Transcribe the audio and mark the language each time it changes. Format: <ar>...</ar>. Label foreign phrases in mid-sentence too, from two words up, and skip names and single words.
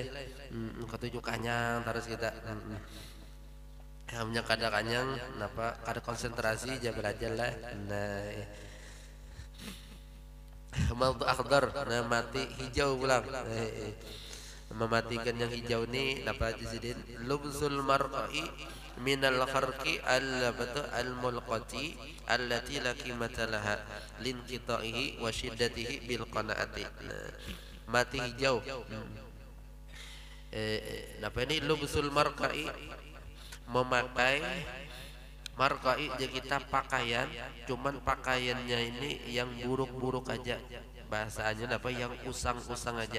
<bjn>Ketujuh kanyang terus kita. Hamnya kada kanyang, napa kada konsentrasi aja belajar lah. Nah,</bjn> <ar>موت أخضر,</ar> <bjn>nah mati hijau pulang. Mematikan yang hijau ini apa Sidin?</bjn> <ar>لبس المرء من الخرق الملقاة التي لا قيمة لها لانقطاعه وشدته بالقناعة.</ar> <bjn>Nah, mati hijau. Apa ini</bjn> <ar>لبس المرء,</ar> <bjn>memakai markai jadi kita pakaian, cuman pakaiannya ini yang buruk-buruk aja, bahasanya apa yang usang-usang aja.</bjn>